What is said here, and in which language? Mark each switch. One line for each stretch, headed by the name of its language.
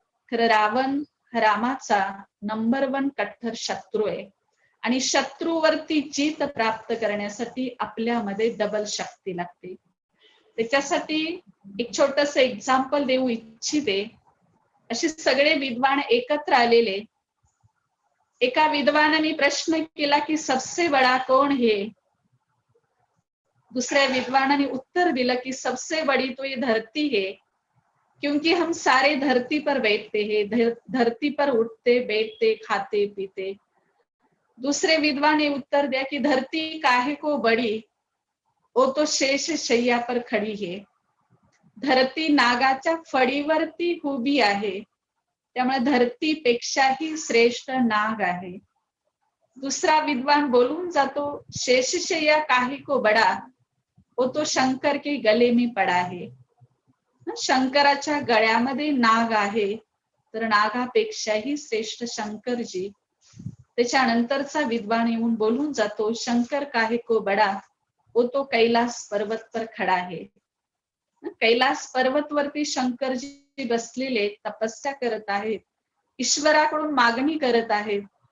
Marathi: खरं रावण रामाचा नंबर 1 कट्टर शत्रू आहे. आणि शत्रूवरती जीत प्राप्त करण्यासाठी आपल्यामध्ये डबल शक्ती लागते. त्याच्यासाठी एक छोटस एक्झाम्पल देऊ इच्छिते. असे सगळे विद्वान एकत्र आलेले. एका विद्वानाने प्रश्न केला की
Hindi: सबसे बडा कौन है?
Marathi: दूसरे विद्वानाने उत्तर दिलं की
Hindi: सबसे बड़ी तो ये धरती है, क्योंकि हम सारे धरती पर बैठते हैं, धरती पर उठते बैठते खाते पीते. दूसरे विद्वान ने उत्तर दिया कि धरती काहे को बड़ी, वो तो शेष शय्या पर खडी है.
Marathi: धरती नागाच्या फडीवरती उभी आहे, त्यामुळे धरतीपेक्षाही श्रेष्ठ नाग आहे. दुसरा विद्वान बोलून जातो
Hindi: शेषशय्या काहे को बडा, वो तो शंकर के गले में पडा है.
Marathi: शंकराच्या गळ्यामध्ये नाग आहे, तर नागापेक्षाही श्रेष्ठ शंकरजी. त्याच्यानंतरचा विद्वान येऊन बोलून जातो
Hindi: शंकर काहे को बडा, वो तो कैलास पर्वत पर खडा है.
Marathi: कैलास पर्वतवरती शंकरजी बसलेले तपस्या करत आहेत, ईश्वराकडून मागणी करत आहेत.